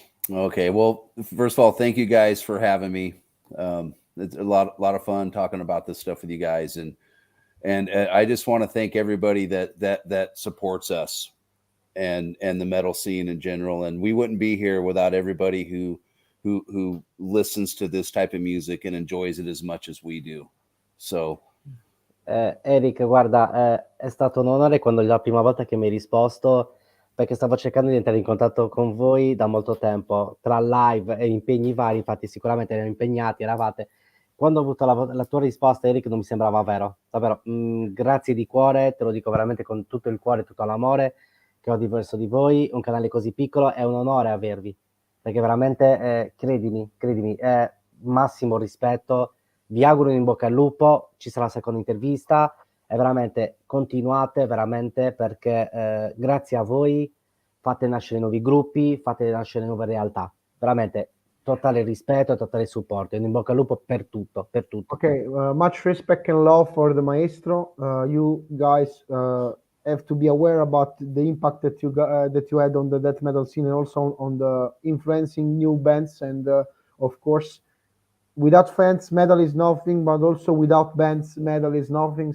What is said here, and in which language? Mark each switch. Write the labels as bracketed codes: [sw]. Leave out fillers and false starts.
[en] Okay, well, first of all, thank you guys for having me. It's a lot of fun talking about this stuff with you guys, and I just want to thank everybody that supports us and the metal scene in general. And we wouldn't be here without everybody who listens to this type of music and enjoys it as much as we do. So [it] Eric, guarda, è stato un onore quando la prima volta che mi hai risposto, perché stavo cercando di entrare in contatto con voi da molto tempo, tra live e impegni vari. Infatti sicuramente erano impegnati, eravate. Quando ho avuto la tua risposta, Eric, non mi sembrava vero, davvero. Grazie di cuore, te lo dico veramente con tutto il cuore, tutto l'amore che ho verso di voi. Un canale così piccolo è un onore avervi, perché veramente, credimi, massimo rispetto. Vi auguro in bocca al lupo, ci sarà la seconda intervista e veramente continuate, veramente, perché grazie a voi fate nascere nuovi gruppi, fate nascere nuove realtà. Veramente totale rispetto e totale supporto. In bocca al lupo per tutto, per tutto. [en] Okay, much respect and love for the maestro. You guys have to be aware about the impact that you had on the death metal scene, and also on the influencing new bands. And of course, without fans, metal is nothing, but also without bands, metal is nothing.